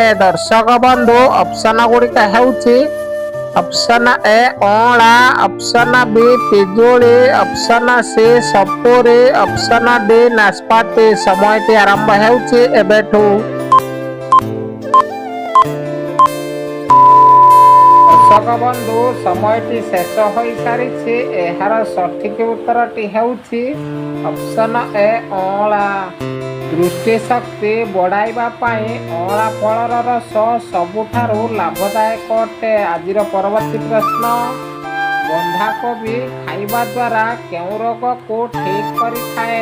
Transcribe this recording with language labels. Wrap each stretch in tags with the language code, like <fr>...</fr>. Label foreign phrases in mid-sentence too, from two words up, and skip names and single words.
<or>ଦର୍ଶକ ବନ୍ଧୁ ଅପସନ ଗୁଡ଼ିକ ହେଉଛି</or> <en>option A</en> <or>ଅଁଳା,</or> <en>option B</en> <or>ପିଜୁଳି,</or> <en>option C</en> <or>ସପୁରି,</or> <en>option D</en> <or>ନାସପାତି। ସମୟଟି ଆରମ୍ଭ ହେଉଛି ଏବେଠୁ। ଦର୍ଶକ ବନ୍ଧୁ ସମୟଟି ଶେଷ ହୋଇସାରିଛି। ଏହାର ସଠିକ ଉତ୍ତରଟି ହେଉଛି</or> <en>option A</en> <or>ଅଁଳା। ଦୃଷ୍ଟି ଶକ୍ତି ବଢ଼ାଇବା ପାଇଁ ଅଁଳା ଫଳର ରସ ସବୁଠାରୁ ଲାଭଦାୟକ ଅଟେ। ଆଜିର ପରବର୍ତ୍ତୀ ପ୍ରଶ୍ନ, ବନ୍ଧାକୋବି ଖାଇବା ଦ୍ୱାରା କେଉଁ ରୋଗକୁ ଠିକ୍ କରିଥାଏ?</or>